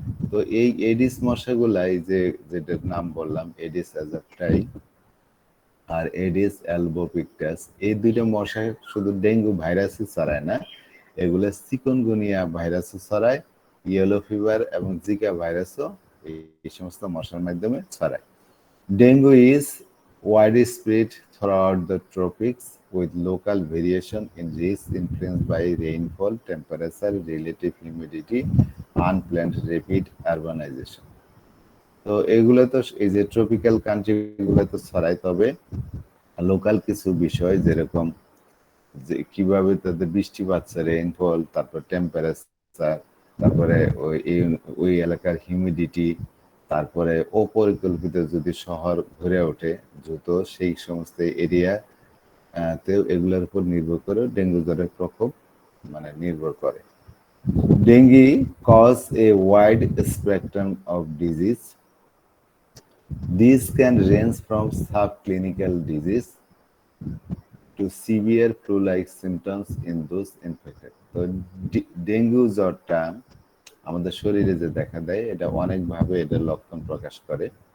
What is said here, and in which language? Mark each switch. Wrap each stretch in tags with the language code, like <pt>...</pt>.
<bn>তো এই এডিস মশাগুলাই, যেটার নাম বললাম, এডিস অ্যাজেপ্টাই আর এডিস অ্যালবোপিক্টাস, এই দুইটা মশা শুধু ডেঙ্গু ভাইরাসই ছড়ায় না, এগুলো চিকুনগুনিয়া ভাইরাসও ছড়ায়, ইয়েলো ফিভার এবং জিকা ভাইরাসও এই সমস্ত মশার মাধ্যমে ছড়ায়।</bn> <en>Dengue is widespread throughout the tropics with local variation in risk influenced by rainfall, temperature, relative humidity, unplanned rapid urbanization.</en> <bn>তো এগুলো তো এই যে ট্রপিক্যাল কান্ট্রি গুলো তো ছড়ায়, তবে লোকাল কিছু বিষয়, যেরকম যে কিভাবে তাদের বৃষ্টিপাত, রেইনফল, তারপর টেম্পারেচার, তারপরে ওই এলাকার হিউমিডিটি, তারপরে অপরিকল্পিত যদি শহর গড়ে ওঠে দ্রুত, সেই সমস্ত এরিয়া তেও এগুলোর উপর নির্ভর করে ডেঙ্গু জ্বরের প্রকোপ নির্ভর করে।</bn> <en>Dengue cause a wide spectrum of disease. These can range from subclinical disease to severe flu-like symptoms in those infected.</en> <bn>তো ডেঙ্গু জ্বরটা আমাদের শরীরে যে দেখা দেয় এটা অনেকভাবে এটার লক্ষণ প্রকাশ করে।</bn>